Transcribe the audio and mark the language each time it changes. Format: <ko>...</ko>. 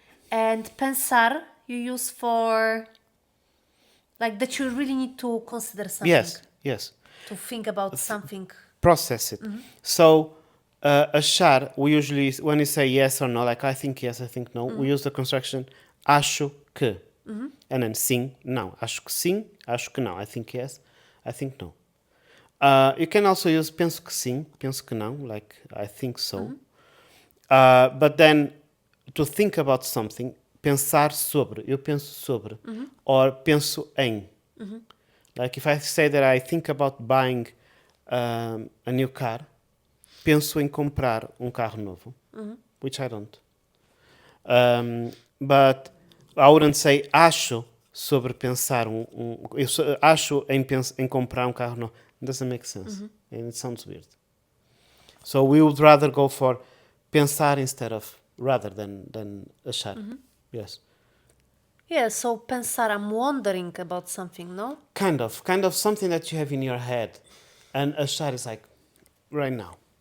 <en>and pensar you use for like that you really need to consider something, Yes. to think about something. Process it. So, achar, we usually, when you say yes or no, like I think yes, I think no, we use the construction</en> <pt>acho que.</pt> <en>And then sim, não.</en> <pt>Acho que sim, acho que não.</pt> <en>I think yes, I think no. You can also use</en> <pt>penso que sim, penso que não,</pt> <en>like I think so. But then, to think about something,</en> <pt>pensar sobre, eu penso sobre,</pt> <en>or</en> <pt>penso em.</pt> <en>Like if I say that I think about buying a new car,</en> <pt>penso em comprar carro novo,</pt> <en>which I don't. But I wouldn't say</en> <pt>acho sobre pensar eu acho em comprar carro novo.</pt> <en>It doesn't make sense. And it sounds weird. So we would rather go for pensar instead of rather than achar. Yes. Yeah, so pensar, I'm wondering about something, no? Kind of something that you have in your head. And achar is like right now.</en>